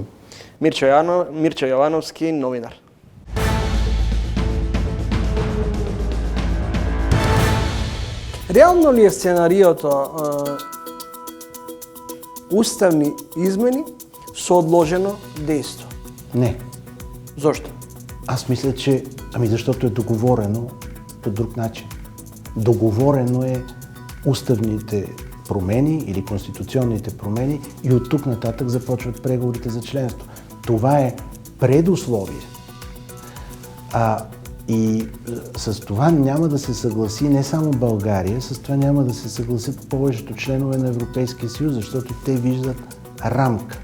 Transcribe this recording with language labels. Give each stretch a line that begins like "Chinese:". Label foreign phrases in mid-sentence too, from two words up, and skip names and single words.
Macedonian: Мирчо Јовановски, новинар. Реално ли е сценариото уставни измени со одложено дејство? Не. Зошто?
Bulgarian: Аз мисля, че защото е договорено по друг начин. Договорено е уставните промени или конституционните промени и от тук нататък започват преговорите за членство. Това е предусловие. И с това няма да се съгласи не само България, с това няма да се съгласят повечето членове на Европейския съюз, защото те виждат рамка.